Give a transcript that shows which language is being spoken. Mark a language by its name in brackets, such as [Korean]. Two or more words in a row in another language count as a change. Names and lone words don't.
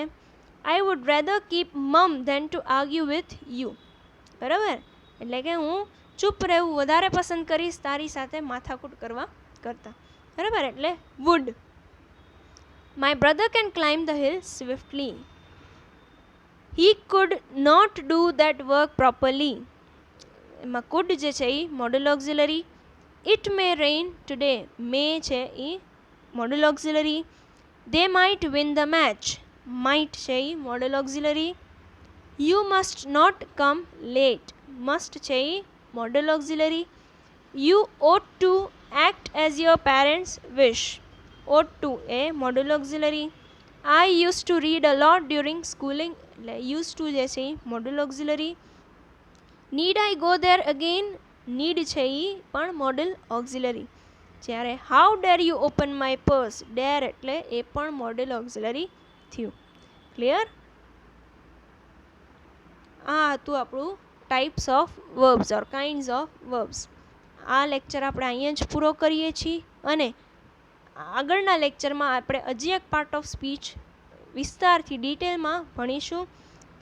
[English] I would rather keep mum than to argue with you. [Gujarati] બરાબર, એટલે કે હું ચૂપ રહેવું વધારે પસંદ કરીશ તારી સાથે માથાકૂટ કરવા કરતાં. બરાબર, એટલે વુડ. [English] My brother can climb the hill swiftly. He could not do that work properly. [Gujarati] એમાં could જે છે એ [English] modal auxiliary. It may rain today. may [Gujarati] છે એ [English] modal auxiliary. They might win the match. [Gujarati] might છે એ [English] modal auxiliary. You must not come late. [Gujarati] must છે એ [English] modal auxiliary. You ought to act as your parents wish. ought to [Gujarati] એ [English] modal auxiliary. I used to read a lot during schooling. [Gujarati] એટલે [English] used to [Gujarati] જે છે એ [English] modal auxiliary. Need I go there again. need [Gujarati] છે એ પણ [English] modal auxiliary. જ્યારે how dare you open my purse. [Gujarati] dare એટલે એ પણ [English] modal auxiliary [Gujarati] થયું. ક્લિયર? આ હતું આપણું [English] Types of verbs or kinds of verbs. [Gujarati] આ લેક્ચર આપણે અહીંયા જ પૂરો કરીએ છીએ, અને આગળના લેક્ચરમાં આપણે હજી એક [English] part of speech [Gujarati] વિસ્તારથી ડિટેલમાં ભણીશું.